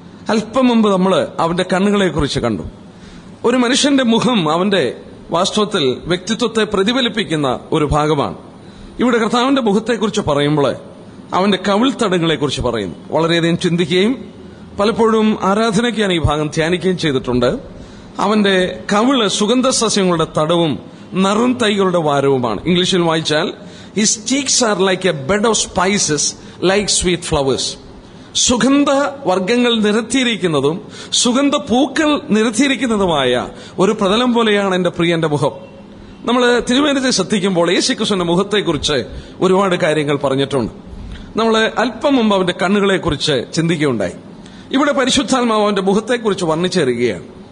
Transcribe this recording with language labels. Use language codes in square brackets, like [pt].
[ml] അല്പം മുമ്പ് നമ്മൾ അവന്റെ കണ്ണുകളെക്കുറിച്ച് കണ്ടു. ഒരു മനുഷ്യന്റെ മുഖം അവന്റെ വാസ്തവത്തിൽ വ്യക്തിത്വത്തെ പ്രതിഫലിപ്പിക്കുന്ന ഒരു ഭാഗമാണ്. ഇവിടെ കർത്താവിന്റെ മുഖത്തെക്കുറിച്ച് പറയുമ്പോൾ അവന്റെ കവിൾത്തടങ്ങളെക്കുറിച്ച് പറയുന്നു. വളരെയധികം ചിന്തിക്കുകയും പലപ്പോഴും ആരാധനയ്ക്ക് ഞാൻ ഈ ഭാഗം ധ്യാനിക്കുകയും ചെയ്തിട്ടുണ്ട്. അവന്റെ കവിള് സുഗന്ധ സസ്യങ്ങളുടെ തടവും നറും തൈകളുടെ വാരവുമാണ്. ഇംഗ്ലീഷിൽ വായിച്ചാൽ [en] his cheeks are like a bed of spices like sweet flowers. [ml] സുഗന്ധ വർഗ്ഗങ്ങൾ നിരത്തിയിരിക്കുന്നതും സുഗന്ധ പൂക്കൾ നിരത്തിയിരിക്കുന്നതുമായ ഒരു പ്രതലം പോലെയാണ് എന്റെ പ്രിയന്റെ മുഖം. നമ്മൾ തിരുവേദനത്തെ ശ്രദ്ധിക്കുമ്പോൾ യേശുക്രിസ്തുവിന്റെ മുഖത്തെക്കുറിച്ച് ഒരുപാട് കാര്യങ്ങൾ പറഞ്ഞിട്ടുണ്ട്. നമ്മൾ അല്പം മുമ്പ് അവന്റെ കണ്ണുകളെക്കുറിച്ച് ചിന്തിക്കുകയുണ്ടായി. ഇവിടെ പരിശുദ്ധാത്മാവ് അവന്റെ മുഖത്തെക്കുറിച്ച് വർണ്ണിച്ചറിയുകയാണ്.